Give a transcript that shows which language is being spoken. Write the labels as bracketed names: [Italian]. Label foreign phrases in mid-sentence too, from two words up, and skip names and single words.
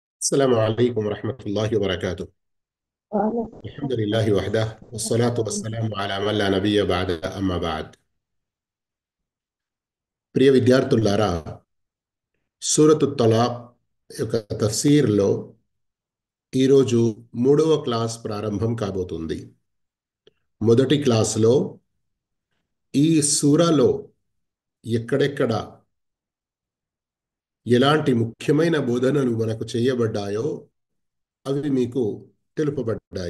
[Arabic] السلام عليكم ورحمة الله وبركاته. وعليكم الحمد لله وحده والصلاة السلام. والسلام على من لا నబియ్య بعد أما بعد. [Telugu] ప్రియ విద్యార్థులారా, సూరతు తలాక్ యొక్క తఫ్సీర్లో ఈరోజు మూడవ క్లాస్ ప్రారంభం కాబోతుంది. మొదటి క్లాసులో ఈ సూరాలో ఎక్కడెక్కడ ఎలాంటి ముఖ్యమైన బోధనలు మనకు చేయబడ్డాయో అవి మీకు తెలుపబడ్డాయి.